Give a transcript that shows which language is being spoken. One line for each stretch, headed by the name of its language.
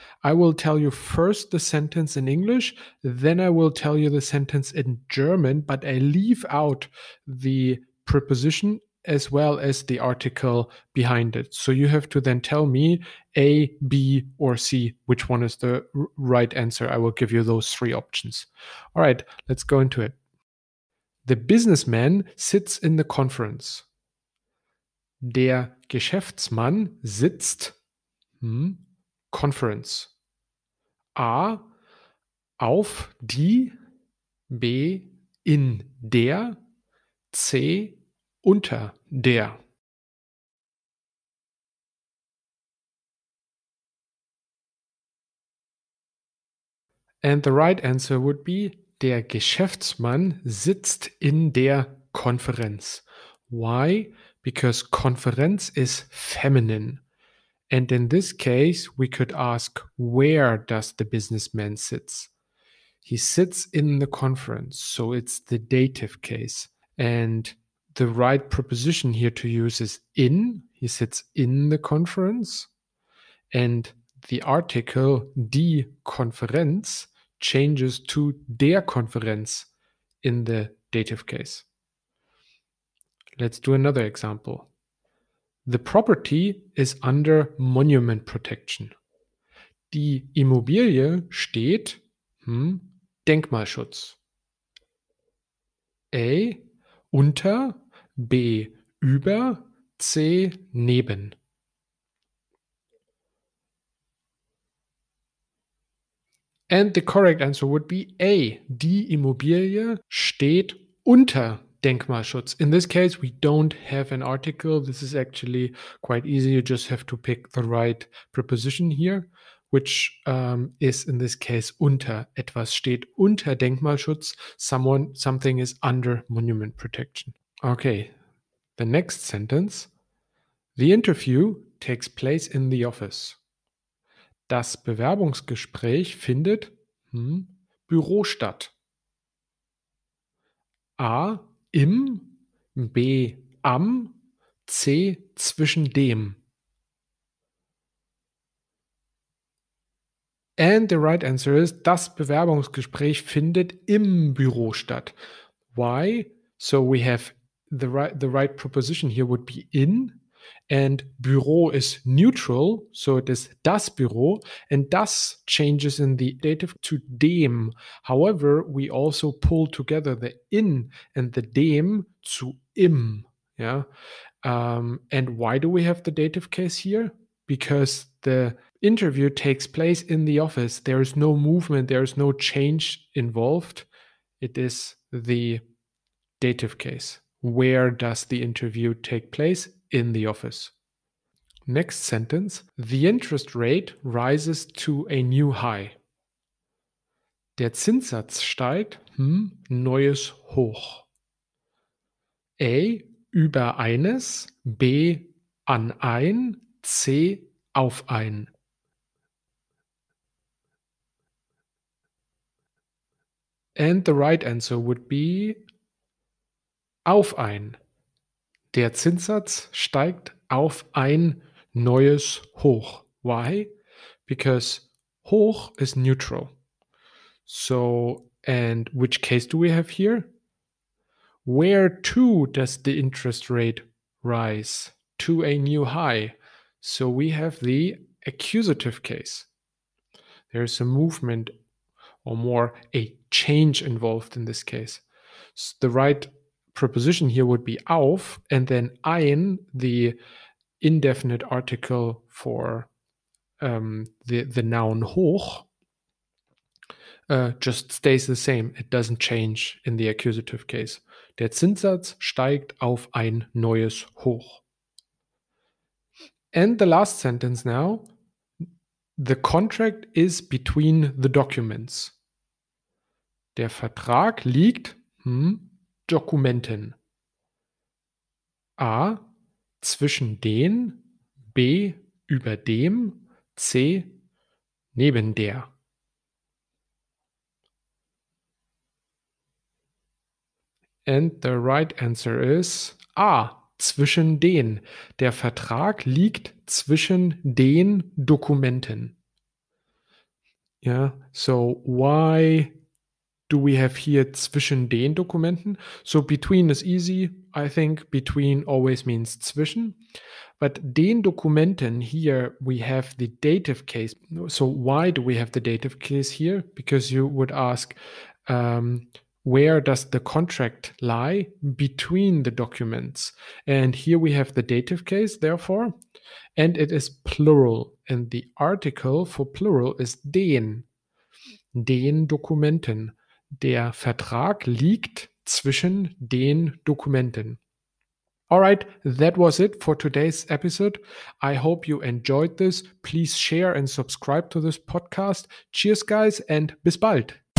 English: I will tell you first the sentence in English, then I will tell you the sentence in German, but I leave out the preposition as well as the article behind it. So you have to then tell me A, B, or C, which one is the right answer. I will give you those three options. All right, let's go into it. The businessman sits in the conference.
German: Der Geschäftsmann sitzt Conference. A. Auf die. B. In der. C. Unter der.
English: And the right answer would be
German: der Geschäftsmann sitzt in der Konferenz.
English: Why? Because Konferenz is feminine. And in this case, we could ask, where does the businessman sits? He sits in the conference, so it's the dative case. And the right preposition here to use is in. He sits in the conference. And the article die Konferenz changes to der Konferenz in the dative case. Let's do another example. The property is under monument protection.
German: Die Immobilie steht Denkmalschutz. A. Unter, B. Über, C. Neben.
English: And the correct answer would be A.
German: Die Immobilie steht unter Denkmalschutz.
English: In this case, we don't have an article. This is actually quite easy. You just have to pick the right preposition here, which is in this case unter.
German: Etwas steht unter Denkmalschutz.
English: Something is under monument protection. Okay, The next sentence. The interview takes place in the office.
German: Das Bewerbungsgespräch findet Büro statt. A. Im, B. Am, C. Zwischen dem.
English: And the right answer is,
German: das Bewerbungsgespräch findet im Büro statt.
English: Why? So we have the right preposition here would be in, and Büro is neutral, so it is das Büro, and das changes in the dative to dem. However, we also pull together the in and the dem zu im. Yeah. And why do we have the dative case here? Because the interview takes place in the office. There is no movement, there is no change involved. It is the dative case. Where does the interview take place? In the office. Next sentence. The interest rate rises to a new high.
German: Der Zinssatz steigt, neues Hoch. A. Über eines, B. An ein, C. Auf ein.
English: And the right answer would be auf ein.
German: Der Zinssatz steigt auf ein neues Hoch.
English: Why? Because hoch is neutral. So, and which case do we have here? Where to does the interest rate rise? To a new high. So we have the accusative case. There's a movement or more a change involved in this case. So the right preposition here would be auf, and then ein, the indefinite article for the noun hoch, just stays the same. It doesn't change in the accusative case.
German: Der Zinssatz steigt auf ein neues Hoch.
English: And the last sentence now. The contract is between the documents.
German: Der Vertrag liegt Dokumenten. A. Zwischen den, B. Über dem, C. Neben der.
English: And the right answer is A.
German: Zwischen den. Der Vertrag liegt zwischen den Dokumenten.
English: Yeah, so why do we have here
German: zwischen den Dokumenten?
English: So between is easy. I think between always means zwischen. But den Dokumenten, here we have the dative case. So why do we have the dative case here? Because you would ask, where does the contract lie between the documents? And here we have the dative case, therefore, and it is plural. And the article for plural is den Dokumenten.
German: Der Vertrag liegt zwischen den Dokumenten.
English: All right, that was it for today's episode. I hope you enjoyed this. Please share and subscribe to this podcast. Cheers, guys, and
German: bis bald.